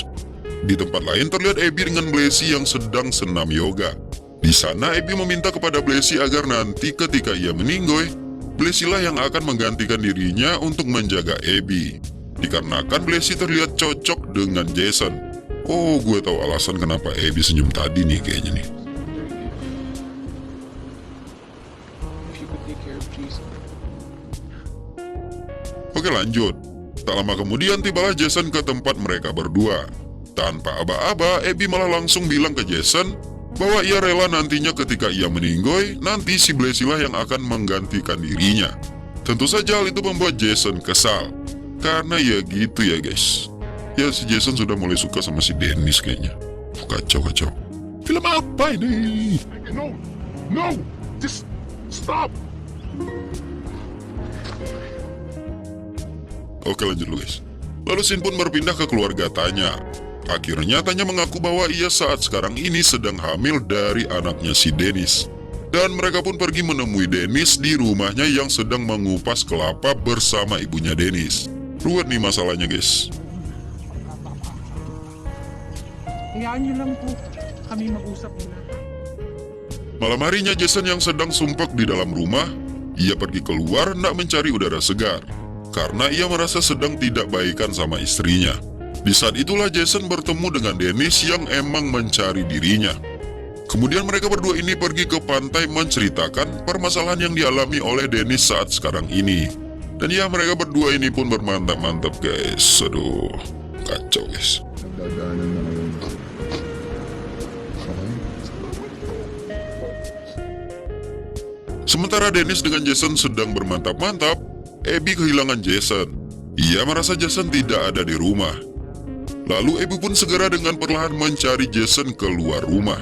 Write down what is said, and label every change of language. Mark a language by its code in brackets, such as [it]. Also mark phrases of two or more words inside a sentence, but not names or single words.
[id] Di tempat lain terlihat Abby dengan Blasey yang sedang senam yoga. Di sana Abby meminta kepada Blasey agar nanti ketika ia meninggoy, Blasey lah yang akan menggantikan dirinya untuk menjaga Abby. Dikarenakan Blasey terlihat cocok dengan Jason. Oh, gue tahu alasan kenapa Abby senyum tadi nih kayaknya nih. [en] If you could take care of Jason. [id] Oke, lanjut. Tak lama kemudian tibalah Jason ke tempat mereka berdua. Tanpa aba-aba, Abby malah langsung bilang ke Jason bahwa ia rela nantinya ketika ia meninggoy, nanti si Blasey lah yang akan menggantikan dirinya. Tentu saja hal itu membuat Jason kesal. Karena ya gitu ya guys. Ya si Jason sudah mulai suka sama si Dennis kayaknya. Kacau. Film apa ini? [en] No! Just stop! [id] Oke lanjut lu guys. Lalu Sin pun berpindah ke keluarga Tanya. Akhirnya Tanya mengaku bahwa ia saat sekarang ini sedang hamil dari anaknya si Dennis. Dan mereka pun pergi menemui Dennis di rumahnya yang sedang mengupas kelapa bersama ibunya Dennis. Ruwet nih masalahnya guys. [tl] Hayaan nyo lang po kami mag-usap nila. [id] Malam harinya Jason yang sedang sumpek di dalam rumah, ia pergi keluar hendak mencari udara segar. Karena ia merasa sedang tidak baikan sama istrinya. Di saat itulah Jason bertemu dengan Dennis yang emang mencari dirinya. Kemudian mereka berdua ini pergi ke pantai menceritakan permasalahan yang dialami oleh Dennis saat sekarang ini. Dan ya mereka berdua ini pun bermantap-mantap guys. Aduh, kacau guys. [tl] Nagdadaanan na ngayon. [id] Sementara Dennis dengan Jason sedang bermantap-mantap, Abby kehilangan Jason. Ia merasa Jason tidak ada di rumah. Lalu Abby pun segera dengan perlahan mencari Jason keluar rumah.